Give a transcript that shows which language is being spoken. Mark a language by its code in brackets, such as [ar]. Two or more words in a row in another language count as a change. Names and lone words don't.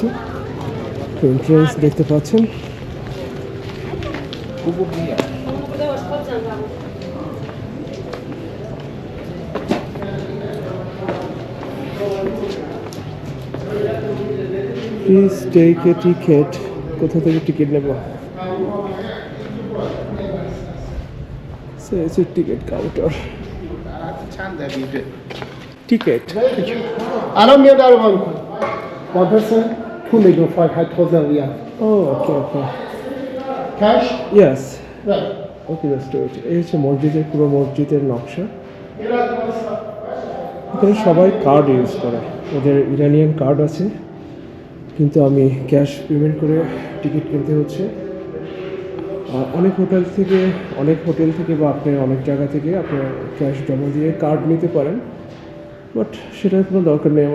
[bn] তো এন্ট্রেন্স দেখতে পাচ্ছেন। [en] please take a ticket. [bn] কোথা থেকে টিকিট নেব? [en] ticket counter. [bn] টিকিট [fa] الان میاد در رو میکنه با person 2 million 500,000 ریال [en] oh okay okay cash ইয়েস right okay just wait. [bn] এই হচ্ছে মসজিদের, পুরো মসজিদের নকশা। এখানে সবাই [en] card use [bn] করে, ওদের ইরানিয়ান কার্ড আছে, কিন্তু আমি [en] cash payment [bn] করে টিকিট কিনতে হচ্ছে। অনেক হোটেল থেকে বা আপনি অনেক জায়গা থেকে আপনার ক্যাশ জমা দিয়ে কার্ড নিতে পারেন, বাট সেটার কোনো দরকার নেই।